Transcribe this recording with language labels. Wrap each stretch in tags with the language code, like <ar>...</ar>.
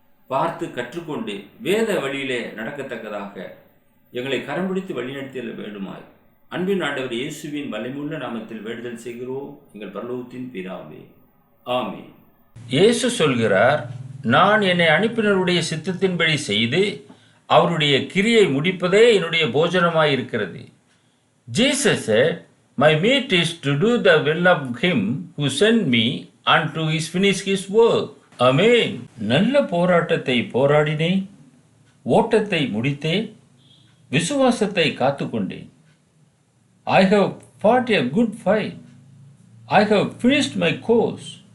<ta>பார்த்து கற்றுக்கொண்டு வேத வழியிலே நடக்கத்தக்கதாக எங்களை கரம் பிடித்து வழிநடத்திட வேண்டுமாய் அன்பின் ஆண்டவர் இயேசுவின் வல்லமையுள்ள நாமத்தில் வேண்டுதல் செய்கிறோம், எங்கள் பரலோகத்தின் பிதாவே, ஆமென். இயேசு சொல்கிறார், நான் என்னை அனுப்பினருடைய சித்தத்தின்படி செய்து அவருடைய கிரியை முடிப்பதே என்னுடைய போஜனமாயிருக்கிறது.</ta> <en>Jesus said, my meat is to do the will of him who sent me and to finish his work. Amen.</en> <ta>நல்ல போராட்டத்தை போராடினேன், ஓட்டத்தை முடித்தேன், விசுவாசத்தை காத்துக்கொண்டேன்.</ta> <en>I have fought a good fight. I have finished my course.</en>